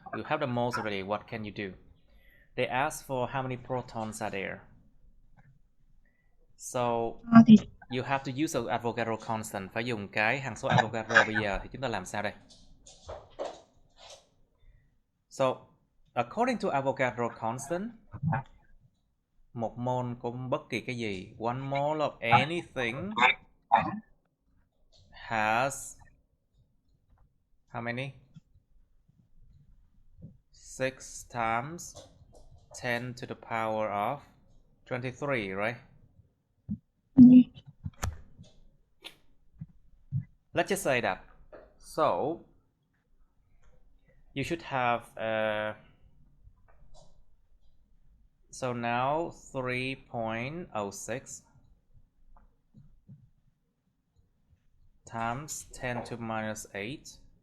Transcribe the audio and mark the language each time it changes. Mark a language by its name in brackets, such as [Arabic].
[English] You have the moles already. What can you do? They ask for how many protons are there. So you have to use an Avogadro constant. [Vietnamese] Phải dùng cái hằng số Avogadro. Bây giờ thì chúng ta làm sao đây? [English] So according to Avogadro constant, [Vietnamese] một mol của bất kỳ cái gì, [English] one mole of anything has how many? 6 times 10 to the power of 23, right? Yes. Let's just say that. So you should have so now 3.06 times 10 to minus 8